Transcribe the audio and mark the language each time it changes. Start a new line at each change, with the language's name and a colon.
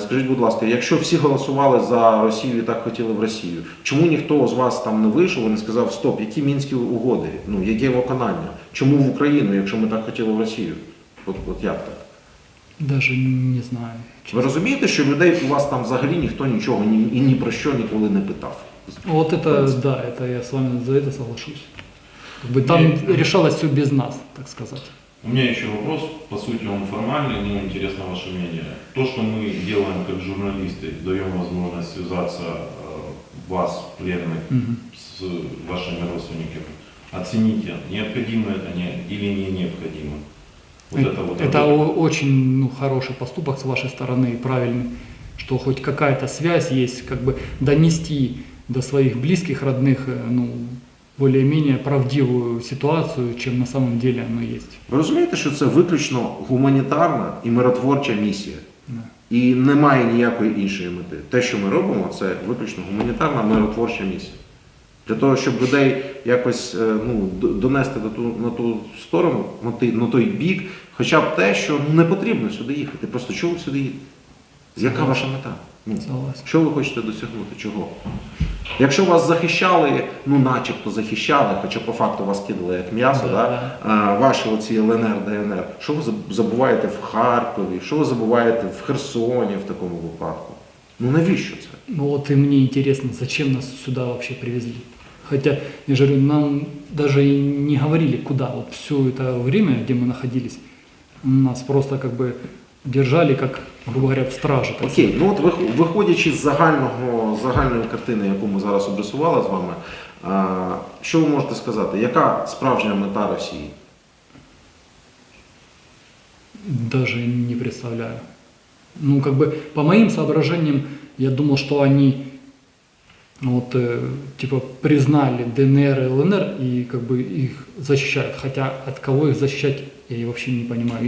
Ukrainian: Скажіть, будь ласка, якщо всі голосували за Росію і так хотіли в Росію, чому ніхто з вас там не вийшов і не сказав: стоп, які Мінські угоди, ну яке виконання, чому в Україну, якщо ми так хотіли в Росію? От як так?
Russian: Даже не знаю.
Ukrainian: Ви розумієте, що людей у вас там взагалі ніхто нічого і ні про що ніколи не питав?
Russian: Вот это, да, это я с вами за это соглашусь. Как бы там решалось все без нас, так сказать. У меня еще вопрос, по сути он формальный, но интересно ваше мнение. То, что мы делаем как журналисты, даем возможность связаться вас, пленных, с вашими родственниками, оцените, необходимо это или не необходимо. Вот это очень хороший поступок с вашей стороны, правильный, что хоть какая-то связь есть, как бы донести до своих близких, родных, ну, более-менее правдивую ситуацию, чем на самом деле оно есть.
Ukrainian: Ви розумієте, що це виключно гуманітарна і миротворча місія?
Russian: Да.
Ukrainian: І немає ніякої іншої мети. Те, що ми робимо, це виключно гуманітарна миротворча місія. Для того, щоб людей якось донести на ту сторону, на той бік, хоча б те, що не потрібно сюди їхати. Просто чого ви сюди їдете? Яка ваша мета?
Russian: Согласен.
Ukrainian: Що ви хочете досягнути? Чого? Якщо вас захищали, начебто захищали, хоча по факту вас кидали як м'ясо, ваші оці ЛНР, ДНР, що ви забуваєте в Харкові, що ви забуваєте в Херсоні в такому випадку? Навіщо це?
Russian: Ну вот и мне интересно, зачем нас сюда вообще привезли? Хотя, я же говорю, нам даже и не говорили, куда. Вот все это время, где мы находились, нас просто как бы держали, как, грубо говоря, в страже.
Ukrainian: Окей, от виходячи з загальної картини, яку ми зараз обрисували з вами, що ви можете сказати? Яка справжня мета Росії?
Russian: Даже не представляю. Ну, как бы, по моим соображениям, я думал, что они вот, типа, признали ДНР и ЛНР и как бы их защищают. Хотя от кого их защищать, я и вообще не понимаю.